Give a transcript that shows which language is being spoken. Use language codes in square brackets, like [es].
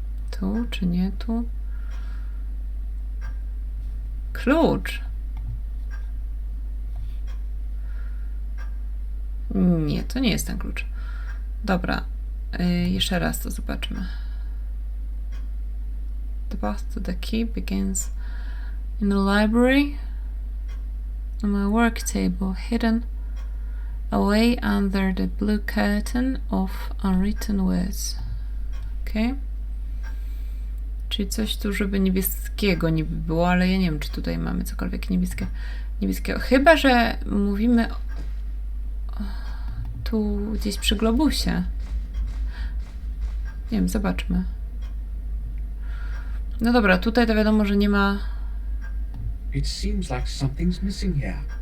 [pl] Tu, czy nie tu? Klucz. Nie, to nie jest ten klucz. Dobra. Jeszcze raz to zobaczmy. [en] The path to the key begins in the library. On my work table, hidden away under the blue curtain of unwritten words. Okay. [pl] Czyli coś tu, żeby niebieskiego niby było, ale ja nie wiem, czy tutaj mamy cokolwiek niebieskiego. Chyba że mówimy tu gdzieś przy globusie. Nie wiem, zobaczmy. No dobra, tutaj to wiadomo, że nie ma [en] It seems like something's missing here.